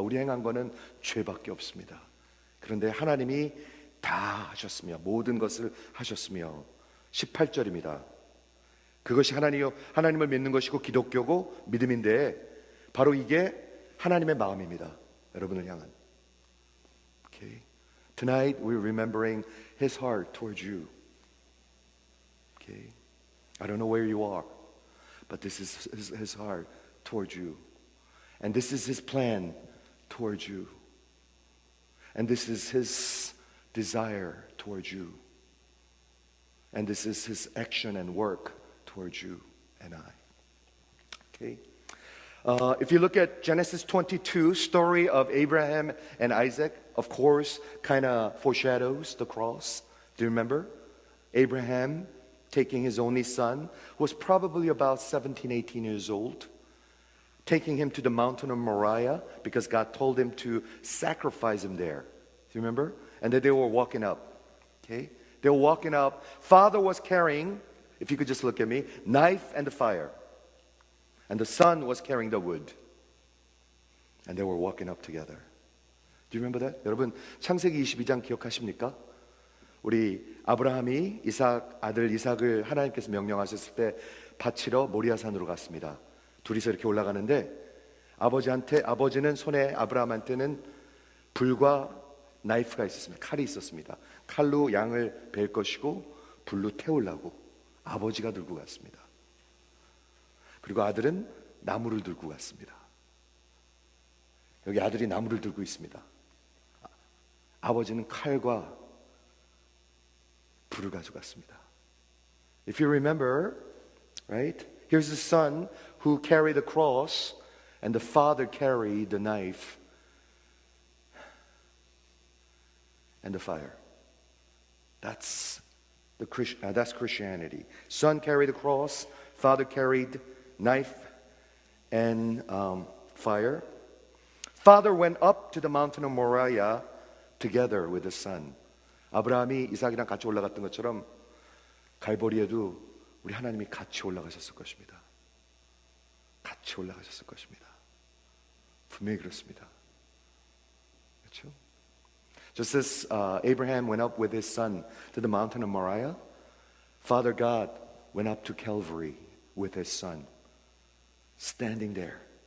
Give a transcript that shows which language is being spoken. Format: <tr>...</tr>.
<ko>우리 행한 거는 죄밖에 없습니다. 그런데 하나님이 다 하셨으며 모든 것을 하셨으며 18절입니다. 그것이 하나님을 믿는 것이고 기독교고 믿음인데 바로 이게 하나님의 마음입니다. 여러분을 향한. Okay.</ko> <en>Tonight we're remembering his heart towards you. Okay. I don't know where you are, but this is his heart towards you. And this is his plan towards you. And this is his desire towards you. And this is his action and work towards you and I. Okay? If you look at Genesis 22, story of Abraham and Isaac, of course, kind of foreshadows the cross. Do you remember? Abraham taking his only son, who was probably about 17, 18 years old, taking him to the mountain of Moriah because God told him to sacrifice him there. Do you remember? And then they were walking up. Okay? They were walking up. Father was carrying, if you could just look at me, knife and the fire. And the son was carrying the wood. And they were walking up together. Do you remember that?</en> <ko>여러분, 창세기 22장 기억하십니까? 우리 아브라함이 아들 이삭을 하나님께서 명령하셨을 때 바치러 모리아산으로 갔습니다. 둘이서 이렇게 올라가는데 아버지는 손에 아브라함한테는 불과 나이프가 있었습니다. 칼이 있었습니다. 칼로 양을 벨 것이고 불로 태우려고 아버지가 들고 갔습니다. 그리고 아들은 나무를 들고 갔습니다. 여기 아들이 나무를 들고 있습니다. 아버지는 칼과 불을 가져갔습니다.</ko> <en>If you remember, right? Here's the son who carried the cross and the father carried the knife and the fire. That's Christianity. Son carried the cross, father carried knife and fire. Father went up to the mountain of Moriah together with the son.</en> <ko>아브라함이 이삭이랑 같이 올라갔던 것처럼 갈보리에도 우리 하나님이 같이 올라가셨을 것입니다. 같이 올라가셨을 것입니다. 분명히 그렇습니다. 그렇죠?</ko> <en>Just as Abraham went up with his son to the mountain of Moriah, Father God went up to Calvary with his son, standing there.</en>